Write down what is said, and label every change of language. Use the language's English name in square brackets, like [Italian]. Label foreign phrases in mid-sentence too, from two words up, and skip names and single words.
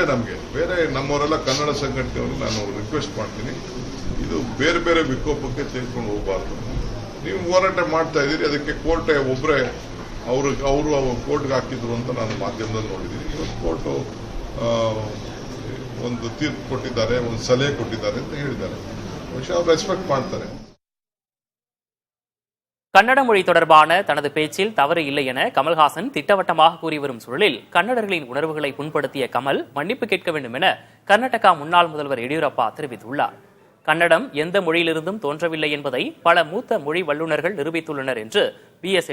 [Kannada] ನಮಗೆ ಬೇರೆ ನಮ್ಮವರೆಲ್ಲ ಕನ್ನಡ ಸಂಘಟನೆಯವರು ನಾನು ರಿಕ್ವೆಸ್ಟ್ ಮಾಡ್ತೀನಿ, ಇದು ಬೇರೆ ಬೇರೆ ವಿಕೋಪಕ್ಕೆ ತೆಗೆದುಕೊಂಡು ಹೋಗಬಾರ್ದು. ನೀವು ಹೋರಾಟ ಮಾಡ್ತಾ ಇದ್ದೀರಿ, ಅದಕ್ಕೆ ಕೋರ್ಟೆ ಒಬ್ಬರೇ ಅವರು ಕೋರ್ಟ್ಗೆ ಹಾಕಿದ್ರು ಅಂತ ನಾನು ಮಾಧ್ಯಮದಲ್ಲಿ ನೋಡಿದ್ದೀನಿ. ಇವತ್ತು ಕೋರ್ಟು ಒಂದು ತೀರ್ಪು ಕೊಟ್ಟಿದ್ದಾರೆ, ಒಂದು ಸಲಹೆ ಕೊಟ್ಟಿದ್ದಾರೆ ಅಂತ ಹೇಳಿದ್ದಾರೆ. ಬಹುಶಃ ಅವ್ರು ರೆಸ್ಪೆಕ್ಟ್ ಮಾಡ್ತಾರೆ. [Tamil] கன்னட மொழி தொடர்பான தனது பேச்சில் தவறு இல்லை என கமல்ஹாசன் திட்டவட்டமாக கூறி வரும் சூழலில் கன்னடர்களின் உணர்வுகளை புண்படுத்திய கமல் மன்னிப்பு கேட்க வேண்டும் என கர்நாடகா முன்னாள் முதல்வர் எடியூரப்பா தெரிவித்துள்ளார். கன்னடம் எந்த மொழியிலிருந்தும் தோன்றவில்லை என்பதை பல மூத்த மொழி வல்லுநர்கள் நிரூபித்துள்ளனர் என்று பி.எஸ்.